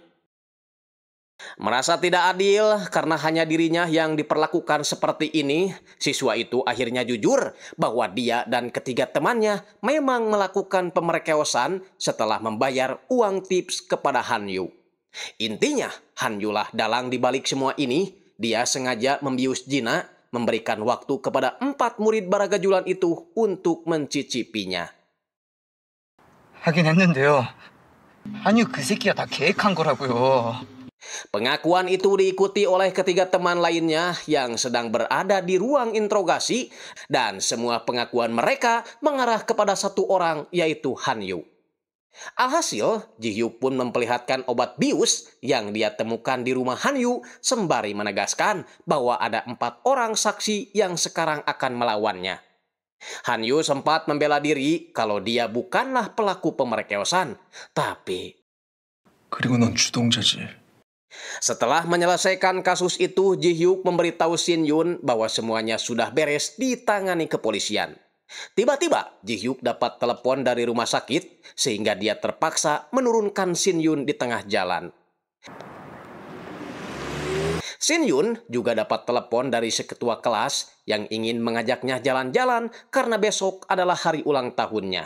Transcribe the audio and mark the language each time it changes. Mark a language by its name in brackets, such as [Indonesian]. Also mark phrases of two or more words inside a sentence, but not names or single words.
[Indonesian] Merasa tidak adil karena hanya dirinya yang diperlakukan seperti ini, siswa itu akhirnya jujur bahwa dia dan ketiga temannya memang melakukan pemerkosaan setelah membayar uang tips kepada Hanyu. Intinya, Hanyu lah dalang dibalik semua ini. Dia sengaja membius Jina, memberikan waktu kepada 4 murid baragajulan itu untuk mencicipinya. [Korean] 하긴 했는데요. 아니요, 그 새끼가 다 계획한 거라고요. [Indonesian] Pengakuan itu diikuti oleh ketiga teman lainnya yang sedang berada di ruang interogasi, dan semua pengakuan mereka mengarah kepada satu orang, yaitu Hanyu. Alhasil, Ji-hyuk pun memperlihatkan obat bius yang dia temukan di rumah Hanyu sembari menegaskan bahwa ada 4 orang saksi yang sekarang akan melawannya. Hanyu sempat membela diri kalau dia bukanlah pelaku pemerkosaan, tapi... [Korean] 그리고 넌 주동자지. [Indonesian] Setelah menyelesaikan kasus itu, Ji-hyuk memberitahu Shin-yun bahwa semuanya sudah beres ditangani kepolisian. Tiba-tiba, Ji-hyuk dapat telepon dari rumah sakit, sehingga dia terpaksa menurunkan Shin-yun di tengah jalan. Shin-yun juga dapat telepon dari seketua kelas yang ingin mengajaknya jalan-jalan karena besok adalah hari ulang tahunnya.